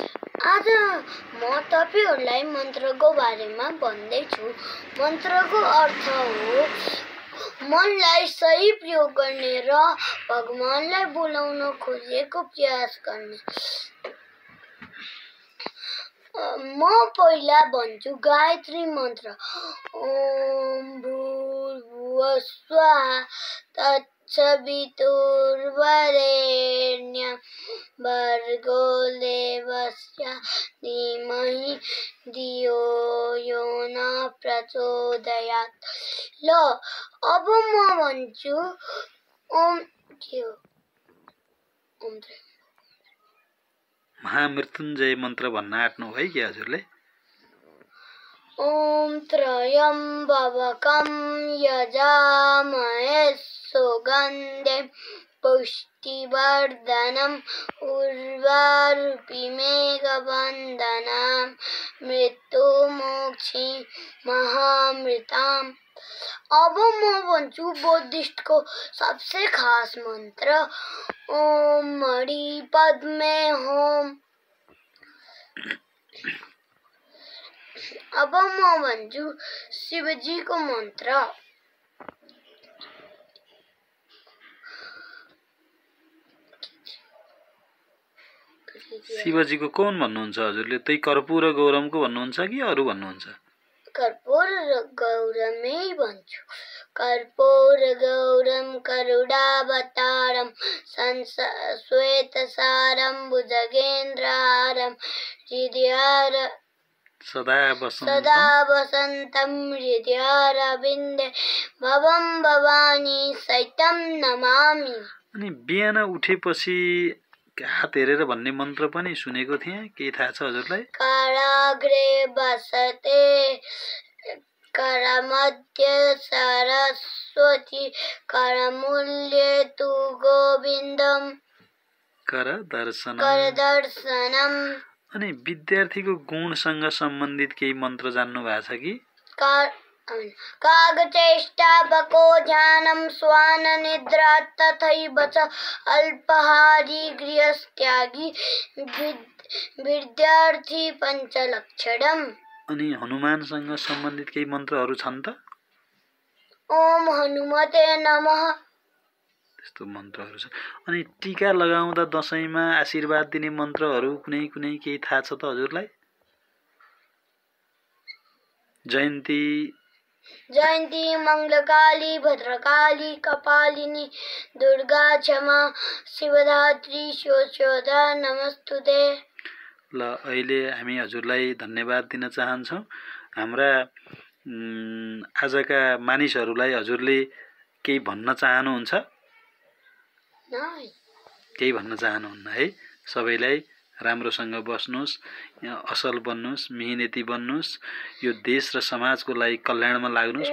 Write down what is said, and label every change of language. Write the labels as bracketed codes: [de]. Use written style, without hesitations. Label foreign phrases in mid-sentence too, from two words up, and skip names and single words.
[ne] आज म तपाईहरुलाई मन्त्रको बारेमा भन्दैछु। मन्त्रको अर्थ हो मनलाई सही प्रयोग गर्ने र भगवानलाई बोलाउन खोजेको प्रयास गर्ने। म पहिला भन्छु गायत्री मन्त्र। [sa] ओम भूर्भुवः स्वः तत्सवितुर्वरेण्यं भर्गो देवस्य धीमहि धियो यो न प्रचोदयात्। [ne] ल अब म भन्छु ओम महामृत्युञ्जय मन्त्र भन्न आँट्नु भयो कि हजुरले? [sa] ओम त्र्यम्बकं यजामहे सुगन्धिं पुष्टिवर्धनम् उर्वारुकमिमेघवन्दनाम् मृत्युमोक्षी महामृताम्। [ne] अब म भन्छु बुद्धिस्टको [hi] सबसे खास [ne] मन्त्र [sa] ओम मणि पद्मे होम। [ne] अब म भन्छु शिवजीको मन्त्र। शिवजीको कौन भन्नुहुन्छ हजुरले? त्यही कर्पूर गौरमको भन्नुहुन्छ कि अरु भन्नुहुन्छ? कर्पूर गौरमै भन्छु। [sa] कर्पूर गौरम करुणावतारम श्वेतसारम भुजगेन्द्रहारम सदा वसन्तं हृदयारविन्दे भवं भवानी सहितं नमामि। [ne] अनि बिहान उठेपछि हात हेरेर भन्ने मन्त्र पनि सुनेको थिएँ, के थाहा छ हजुरलाई? [sa] कराग्रे बसते करमध्ये सरस्वती करमूल्ये तु गोविन्दम करदर्शनम। [ne] अनि विद्यार्थीको गुणसँग सम्बन्धित केही मन्त्र जान्नु भएको छ कि? [sa] कागचेष्टापको ध्यानं स्वान निद्रा तथैव च अल्पाहारी गृहस्त्यागी विद्यार्थी पञ्चलक्षणम्। [ne] अनि हनुमानसँग सम्बन्धित केही मन्त्रहरू छन् त? [sa] ओम हनुमते नमः। [ne] त्यस्तो मन्त्रहरू छन्। अनि टीका लगाउँदा दशैंमा आशीर्वाद दिने मन्त्रहरू कुनै केही थाहा छ त हजुरलाई? [sa] जयन्ती मङ्गलकाली भद्रकाली कपालिनी दुर्गा क्षमा शिवधात्री स्वस्योदा नमस्तुते। [ne] ल अहिले हामी हजुरलाई धन्यवाद दिन चाहन्छौँ। हाम्रा आजका मानिसहरूलाई हजुरले केही भन्न चाहनुहुन्छ? केही भन्न चाहनुहुन्न है? सबैलाई राम्रोसँग बस्नुस्, असल बन्नुस्, मेहनती बन्नुस्, यो देश र समाजको लागि कल्याणमा लाग्नुस्